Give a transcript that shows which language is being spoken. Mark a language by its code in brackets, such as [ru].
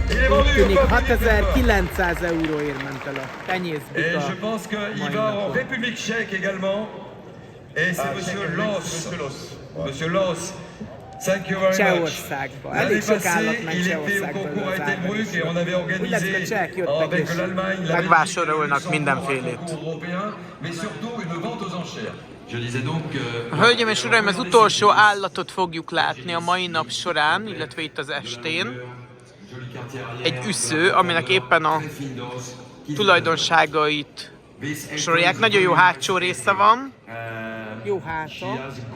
[hu] Úgy tűnik 6900 euróért ment el a tenyészbika. [fr] Et je pense qu'il va en République tchèque également. Et c'est Monsieur Los. Monsieur Los. [en] Thank you very much. [hu] Csehországban. Elég sok állat megy Csehországban. [fr] Et on avait organisé avec l'Allemagne [hu] megvásárolnak mindenfélét. [fr] Mais surtout une vente aux enchères. Je disais donc [hu] Hölgyeim és uraim, az utolsó állatot fogjuk látni a mai nap során, illetve itt az estén. Egy üsző, aminek éppen a tulajdonságait sorolják. Nagyon jó hátsó része van. Jó háta.